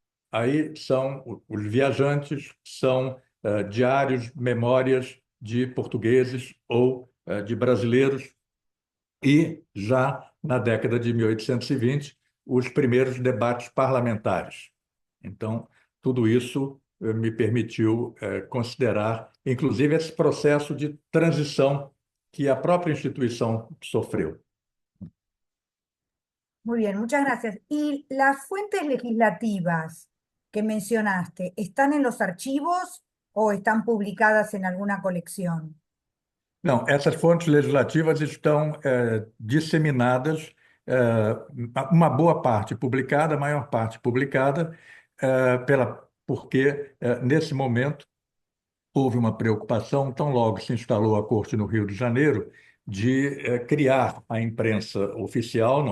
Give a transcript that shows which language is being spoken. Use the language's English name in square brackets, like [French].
[Portuguese] Aí são os viajantes, são diários, memórias de portugueses ou de brasileiros, e já na década de 1820, os primeiros debates parlamentares. Então, tudo isso me permitiu considerar, inclusive, esse processo de transição que a própria instituição sofreu. [Spanish] Muy bien, muchas gracias. ¿Y las fuentes legislativas que mencionaste, están en los archivos o están publicadas en alguna colección? [Portuguese] Não, essas fontes legislativas estão disseminadas, uma boa parte publicada, a maior parte publicada, porque nesse momento houve uma preocupação, tão logo se instalou a Corte no Rio de Janeiro, de criar a imprensa oficial.